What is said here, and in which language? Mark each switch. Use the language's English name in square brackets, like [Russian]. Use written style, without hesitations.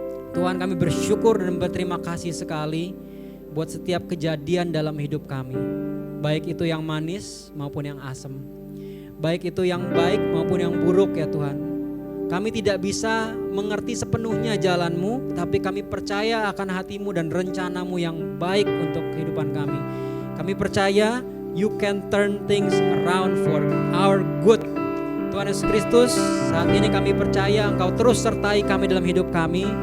[Indonesian] Tuhan, kami bersyukur dan berterima kasih sekali buat setiap kejadian dalam hidup kami. Baik itu yang manis maupun yang asem. Baik itu yang baik maupun yang buruk ya Tuhan. Kami tidak bisa mengerti sepenuhnya jalan-Mu, tapi kami percaya akan hati-Mu dan rencana-Mu yang baik untuk kehidupan kami. Kami percaya [English] You can turn things around for our good. [Indonesian] Tuhan Yesus Kristus, saat ini kami percaya Engkau terus sertai kami dalam hidup kami.